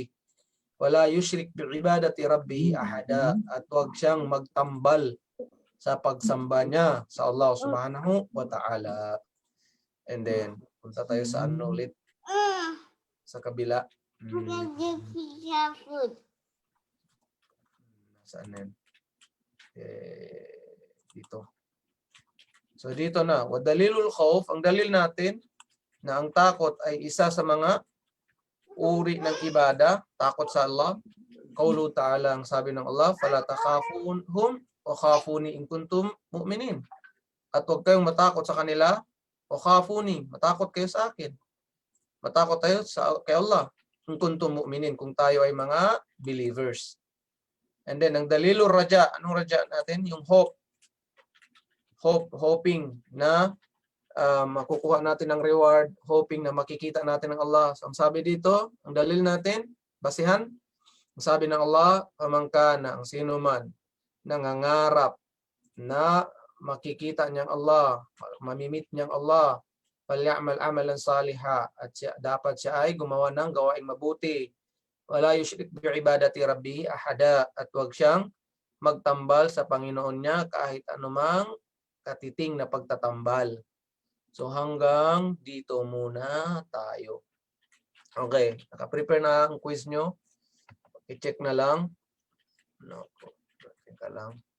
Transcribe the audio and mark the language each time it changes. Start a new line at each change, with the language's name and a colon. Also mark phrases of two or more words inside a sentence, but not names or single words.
Arabic: وَلَا يُشْرِكْ بِعِبَادَةِ رَبِّهِ أَحَدًا.
Filipino: At huwag siyang magtambal sa pagsamba niya sa Allah
Arabic: سبحانه وتعالى.
English: And then,
Filipino: punta tayo sa ano ulit? Sa kabila. Saan yan? Dito. So dito na.
Arabic: ودليل الخوف,
Filipino: ang dalil natin na ang takot ay isa sa mga uri ng ibada, takot sa Allah.
Arabic: قوله تعالى,
Filipino: ang sabi ng Allah,
Arabic: فلا تخافوهم وخافون إن كنتم مؤمنين.
Filipino: At huwag kayong matakot sa kanila,
Arabic: وخافون,
Filipino: matakot kayo sa akin. Matakot tayo kay Allah,
Arabic: إن كنتم مؤمنين,
Filipino: kung tayo ay mga believers.
English: And then,
Filipino: ang
Arabic: دليل الرجاء,
Filipino: anong raja natin? Yung hope. Hoping na makukuha natin ng reward, hoping na makikita natin ng Allah. So, ang sabi dito, ang dalil natin, basihan, ang sabi ng Allah, pamangka na ang sino man nangangarap na makikita niyang Allah, mamimit niyang Allah,
Arabic: فليعمل عملا صالحا,
Filipino: at dapat siya ay gumawa ng gawaing mabuti.
Arabic: ولا يشرك بعبادة ربه أحدا,
Filipino: at huwag siyang magtambal sa Panginoon niya kahit anumang katiting na pagtatambal. So hanggang dito muna tayo. Okay, naka-prepare na ang quiz nyo. I-check na lang. No, teka lang.